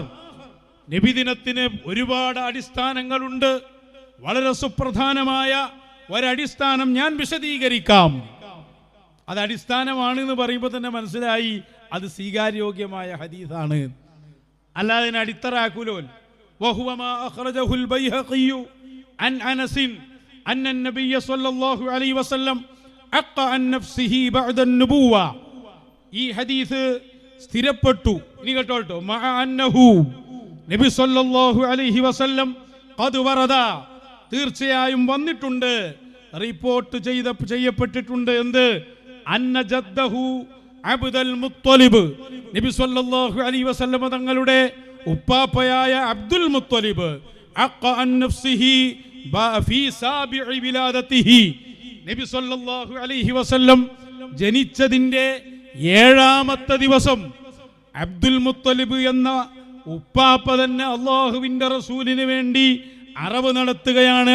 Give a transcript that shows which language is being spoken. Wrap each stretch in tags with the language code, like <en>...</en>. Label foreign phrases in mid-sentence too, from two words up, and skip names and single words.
<ml>നബിദിനത്തിന് ഒരുപാട് അടിസ്ഥാനങ്ങളുണ്ട്. വളരെ സുപ്രധാനമായ ഒരടിസ്ഥാനം ഞാൻ വിശദീകരിക്കാം. അത് അടിസ്ഥാനമാണ് എന്ന് പറയുമ്പോൾ തന്നെ മനസ്സിലായി അത് സ്വീകാര്യോഗ്യമായ ഹദീസാണ്, അല്ലാതെ അതിനെ അടിത്തറാക്കൂലോ.</ml> <ar>وهو ما أخرجه البيهقي عن أنس أن النبي صلى الله عليه وسلم أق عن نفسه بعد النبوة.</ar> <ml>ഈ ഹദീസ് സ്ഥിരപ്പെട്ടു. ഇനി കേട്ടോ,</ml> <ar>مع أنه النبي صلى الله عليه وسلم قد ورد,</ar> <ml>തീർച്ചയായും വന്നിട്ടുണ്ട്, റിപ്പോർട്ട് ചെയ്യപ്പെട്ടിട്ടുണ്ട്. എന്ത്?</ml> <ar>أن جده عبد المطلب, النبي صلى الله عليه وسلم</ar> <ml>തങ്ങളുടെ ഉപ്പാപ്പയായ അബ്ദുൽ മുത്തലിബ്</ml> <ar>عق عن نفسه في سابع ولادته, النبي صلى الله عليه وسلم</ar> <ml>ജനിച്ചതിന്റെ 7-ാമത്തെ ദിവസം അബ്ദുൽ മുത്തലിബ് എന്ന ഉപ്പാപ്പ തന്നെ അല്ലാഹുവിന്റെ റസൂലിന് വേണ്ടി അറവ് നടത്തുകയാണ്.</ml>